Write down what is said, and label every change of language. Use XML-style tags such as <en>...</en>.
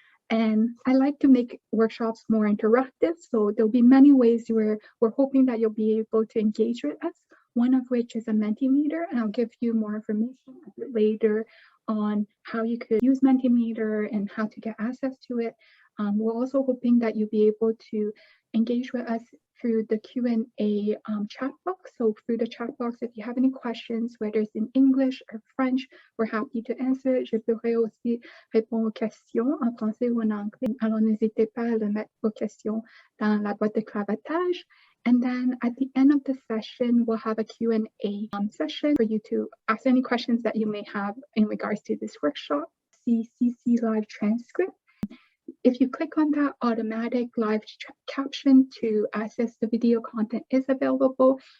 <en>And I like to make workshops more interactive, so there'll be many ways where we're hoping that you'll be able to engage with us, one of which is a Mentimeter, and I'll give you more information a bit later on how you could use Mentimeter and how to get access to it. We're also hoping that you'll be able to engage with us through the Q&A chat box. So through the chat box, if you have any questions, whether it's in English or French, we're happy to answer.</en> <fr>Je pourrais aussi répondre aux questions en français ou en anglais. Alors n'hésitez pas à mettre vos questions dans la boîte de clavatage.</fr> <en>And then at the end of the session, we'll have a Q&A session for you to ask any questions that you may have in regards to this workshop. CC live transcript. If you click on that, automatic live caption to access the video content is available.</en>